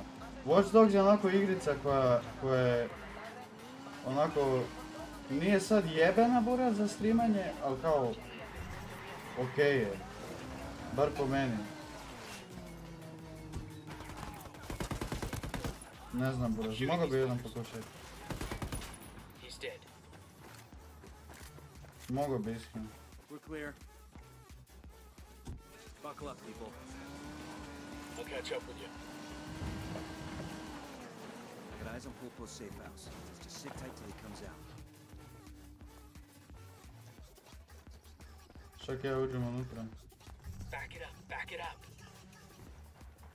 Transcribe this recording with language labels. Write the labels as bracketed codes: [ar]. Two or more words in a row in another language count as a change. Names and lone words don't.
[bs] Watch Dogs je onako igrica koja je onako nije sad jebena buraz za streamanje, ali kao okej je. Bar po meni. Ne znam buraz, mogao bi jedan pokušati. Mogao bi iskreno. [en] We're clear. Buckle up, people. I'll catch up with you. Got eyes on Pulpo's safe house. Just sit tight till he comes out. [bs] Čak ja uđem unutra. [en] Back it up, back it up.